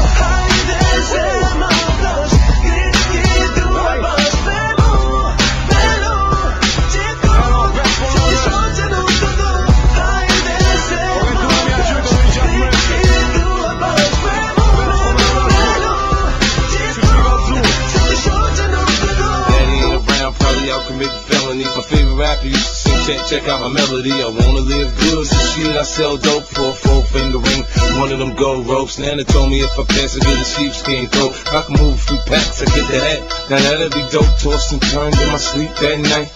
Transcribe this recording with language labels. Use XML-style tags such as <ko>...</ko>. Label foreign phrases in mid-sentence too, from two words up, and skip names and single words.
<sq>Hajde se ma dash, Kriti du e bash me mu. Që shoqe nuk të do. Hajde se ma dash, Kriti du e bash me mu. Që shoqe nuk të do.</sq> <en>Daddy ain't around, probably out committing felonies. My favorite rapper used to sing, check out my melody. I wanna live good, so shit, I sell dope for a 4-finger ring. One of them gold ropes. Nana told me if I pass, I get a sheepskin coat. I can move a few packs, I get the hat. Now that'll be dope, tossed and turned in my sleep that night.</en>